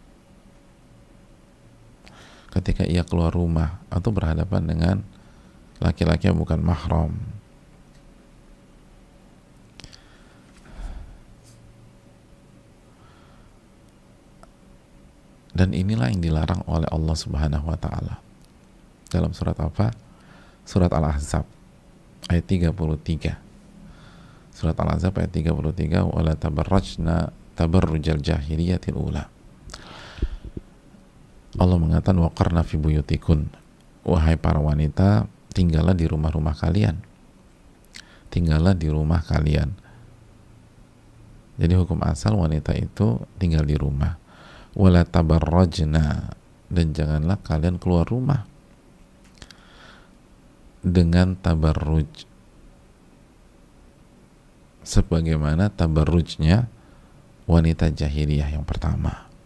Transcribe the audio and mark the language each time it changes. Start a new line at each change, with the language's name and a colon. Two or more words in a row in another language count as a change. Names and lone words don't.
Indonesian: ketika ia keluar rumah atau berhadapan dengan laki-laki yang bukan mahram, dan inilah yang dilarang oleh Allah
Arabic: Subhanahu wa Ta'ala
Indonesian: dalam surat apa? Surat Al-Ahzab ayat 33. Surat Al-Ahzab ayat 33,
Arabic: wala tabarrajna tabarrujal jahiliyatil ula.
Indonesian: Allah mengatakan,
Arabic: waqarna fi buyutikun,
Indonesian: wahai para wanita, tinggallah di rumah-rumah kalian. Tinggallah di rumah kalian. Jadi hukum asal wanita itu tinggal di rumah.
Arabic: Wala tabarrajna,
Indonesian: dan janganlah kalian keluar rumah dengan tabarruj sebagaimana tabarrujnya wanita jahiliyah yang pertama.